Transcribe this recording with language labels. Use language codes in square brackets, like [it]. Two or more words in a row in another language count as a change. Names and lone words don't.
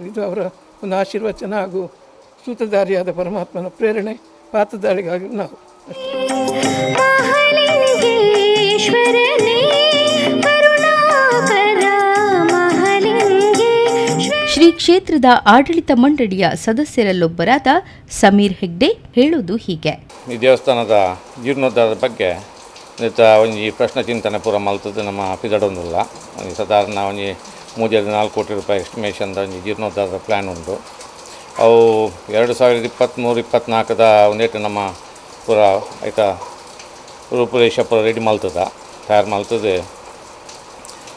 [kn] ಇದು ಅವರ ಒಂದು ಆಶೀರ್ವಚನ ಹಾಗೂ ಸೂತ್ರಧಾರಿಯಾದ ಪರಮಾತ್ಮನ ಪ್ರೇರಣೆ, ಪಾತ್ರಧಾರಿಗಾಗಿ ನಾವು ಶ್ರೀ ಕ್ಷೇತ್ರದ ಆಡಳಿತ ಮಂಡಳಿಯ ಸದಸ್ಯರಲ್ಲೊಬ್ಬರಾದ ಸಮೀರ್ ಹೆಗ್ಡೆ ಹೇಳುವುದು ಹೀಗೆ. [tcy] ಈ ದೇವಸ್ಥಾನದ ಜೀರ್ಣೋದ್ಧಾರದ ಬಗ್ಗೆ ಒಂಜಿ ಪ್ರಶ್ನೆ ಚಿಂತನೆ ಪೂರ ಮಲ್ತದ್ದು ನಮ್ಮ ಪಿದಡೊಂದುಲ್ಲ. ಸಾಧಾರಣ ಒಂಜಿ 3-4 ಕೋಟಿ ರೂಪಾಯಿ ಎಸ್ಟಿಮೇಷನ್ದ ಒಂಜಿ ಜೀರ್ಣೋದ್ಧಾರದ ಪ್ಲ್ಯಾನ್ ಉಂಟು. ಅವು 2023-24 ಒಂದೇಟು ನಮ್ಮ ಪೂರ ಆಯ್ತಾ ರೂಪುರೇಷ ಪೂರ ರೆಡಿ ಮಲ್ತದ ತಯಾರು ಮಲ್ತದೆ.